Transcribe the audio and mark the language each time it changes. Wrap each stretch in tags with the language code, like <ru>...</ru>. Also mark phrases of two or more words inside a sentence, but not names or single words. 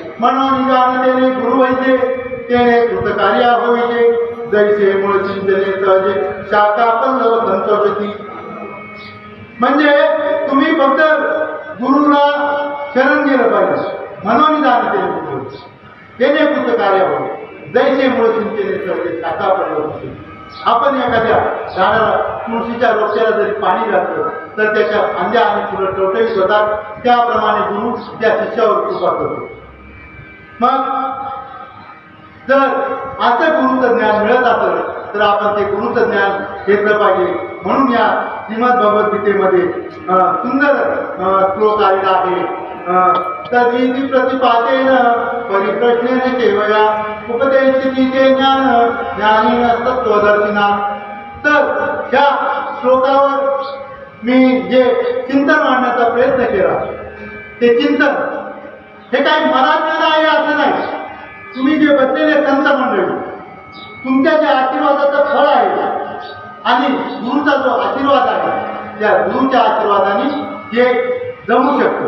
<mr>मनोनिदान तेने गुरु वैद्य तेने कृतकार्या होईजे, जैसे मूळ चिंतने सहजे शाखा पल्लव संतोषती. म्हणजे तुम्ही फक्त गुरुला शरण गेलं पाहिजे. मनोनिदान तेने गुरु तेने कृतकार्या होई, जैसे मूळ चिंतने सहजे शाखा पल्लव. आपण एखाद्या झाडाला, तुळशीच्या रोपट्याला जरी पाणी घातलं तर त्याच्या फांद्या आणि फुलं टवटवीत होतात. त्याप्रमाणे गुरु त्या शिष्यावर कृपा करतो. मग जर असं गुरुचं ज्ञान मिळत असेल तर आपण ते गुरुचं ज्ञान घेतलं पाहिजे. म्हणून या श्रीमद भगवद्गीतेमध्ये सुंदर श्लोक आलेला आहे.</mr> <sa>तदिति प्रतिपादेन परिप्रश्नेन सेवया उपदेशिती ते ज्ञान ज्ञानीन तत्त्वदर्शिना.</sa> <mr>तर ह्या श्लोकावर मी जे चिंतन मांडण्याचा प्रयत्न केला ते चिंतन हे काही मनात आहे असं नाही. तुम्ही जे बसलेले संत मंडळी, तुमच्या ज्या आशीर्वादाचं फळ आहे आणि गुरुचा जो आशीर्वाद आहे त्या गुरुच्या आशीर्वादाने हे जमू शकतं.</mr>